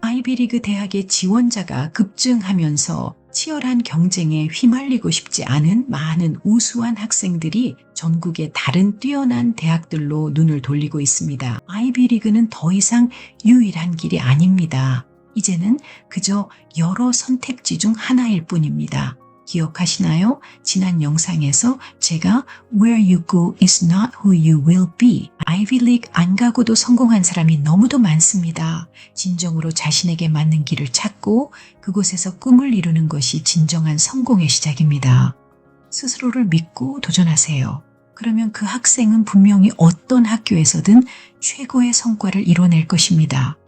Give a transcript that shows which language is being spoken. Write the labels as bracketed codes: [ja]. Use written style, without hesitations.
[ko] 아이비리그 대학의 지원자가 급증하면서 치열한 경쟁에 휘말리고 싶지 않은 많은 우수한 학생들이 전국의 다른 뛰어난 대학들로 눈을 돌리고 있습니다. 아이비리그는 더 이상 유일한 길이 아닙니다. 이제는 그저 여러 선택지 중 하나일 뿐입니다. 기억하시나요? 지난 영상에서 제가 [en] Where you go is not who you will be. [ko] 아이비리그 안 가고도 성공한 사람이 너무도 많습니다. 진정으로 자신에게 맞는 길을 찾고 그곳에서 꿈을 이루는 것이 진정한 성공의 시작입니다. 스스로를 믿고 도전하세요. 그러면 그 학생은 분명히 어떤 학교에서든 최고의 성과를 이뤄낼 것입니다.